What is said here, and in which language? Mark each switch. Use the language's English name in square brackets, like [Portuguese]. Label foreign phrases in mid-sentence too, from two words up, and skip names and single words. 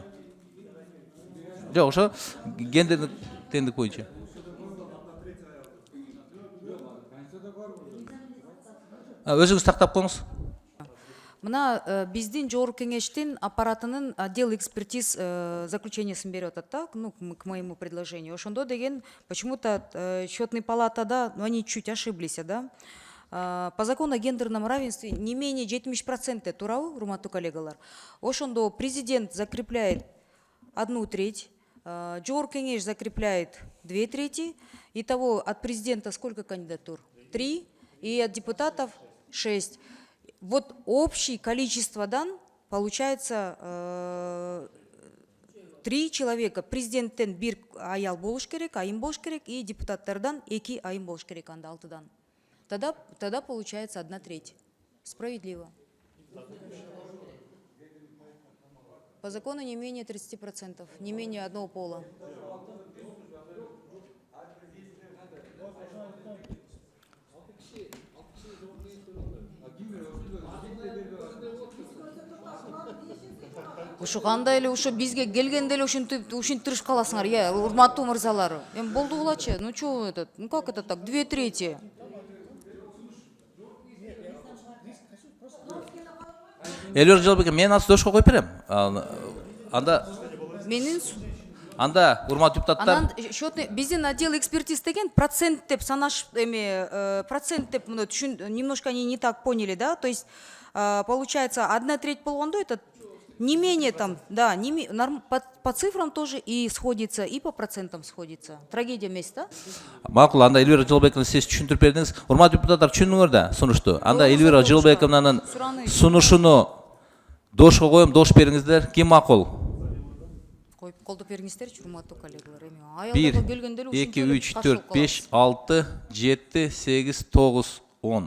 [Kyrgyz] Жок, ошо гендердик теңдик боюнча. Өзүңүз тактап коюңуз. Мына биздин жогорку кеңештин аппаратынын [Russian] отдел экспертиз [Kyrgyz] заключениясын берип атат да, [Russian] ну, к моему предложению. [Kyrgyz] Ошондо деген [Russian] почему-то счетный палатада, ну, они чуть ошиблись, да. По закону о гендерном равенстве не менее 70% туравы, [Kyrgyz] урматтуу коллегалар. Ошондо президент закрепляет 1/3, жогорку кеңеш закрепляет 2/3. [Russian] Итого от президента сколько кандидатур? 3, и от депутатов 6. Вот общее количество дан получается 3 человека. [Kyrgyz] Президенттен 1 аял болуш керек, айым болуш керек, и депутаттардан 2 айым болуш керек, анда 6-дан. [Russian] Тогда получается 1/3. Справедливо. По закону не менее 30%, не менее одного пола. [Kyrgyz] Ушу кандай эле ушу бизге келгенде эле ушинтирип каласыңар, урматтуу мырзалар. Эми болду булачы. [Russian] Ну чё этот? Ну как это так? 2/3. [Kyrgyz] Эльвира Жыргалбекова, мен азыр дөшкө коюп берем. Анда урматтуу депутаттар. Анан счетный биздин [Russian] отдел экспертиз [Kyrgyz] деген процент деп санаш процент деп мына [Russian] немножко они не так поняли, да? То есть получается 1/3 болгондо это не менее там, да, по цифрам тоже и сходится, и по процентам сходится. [Kyrgyz] Трагедия эмес, да? Макул, анда Эльвира Жыргалбековна сиз түшүндүрүп бердиңиз. Урматтуу депутаттар, түшүндүңөр да сунушту. Анда Эльвира Жыргалбековнанын сунушуну дошко коем, дош бериңиздер. Ким макул? Коюп колдоп бериңиздерчи, урматтуу коллегалар. 1, 2, 3, 4, 5, 6, 7, 8, 9, 10.